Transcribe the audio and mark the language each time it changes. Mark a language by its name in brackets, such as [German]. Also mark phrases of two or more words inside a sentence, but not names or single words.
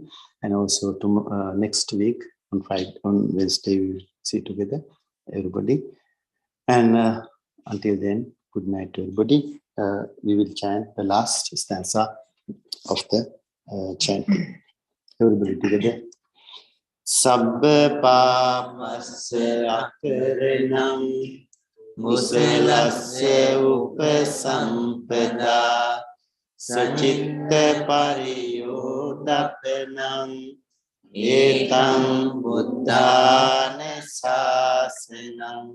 [English] And also next week on Friday, on Wednesday, we will see together, everybody. And until then, good night to everybody. We will chant the last stanza of the chanting. Everybody together. [Pali] Sabba papasya akaranam musalasya upasampada sacitta pariyodapanam etam buddhana sasanam.